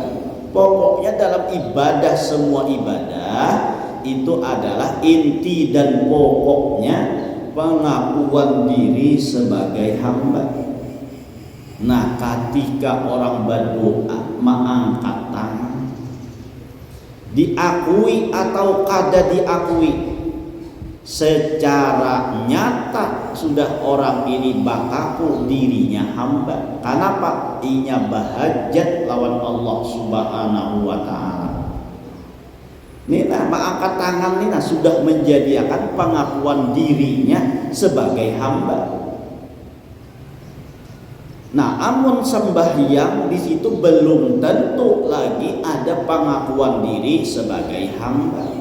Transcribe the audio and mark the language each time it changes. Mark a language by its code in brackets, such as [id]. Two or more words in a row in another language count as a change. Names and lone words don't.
[id] Pokoknya dalam ibadah, semua ibadah itu adalah inti dan pokoknya pengakuan diri sebagai hamba. [bjn] Nah ketika orang berdoa mengangkat tangan, diakui atau kada diakui, secara nyata sudah orang ini bakaku dirinya hamba. Kenapa? Inya bahajat lawan Allah [ar] Subhanahu wa Ta'ala. [bjn] Nina mengangkat tangan nina sudah menjadikan pengakuan dirinya sebagai hamba. Nah, amun sembahyang di situ belum tentu lagi ada pengakuan diri sebagai hamba.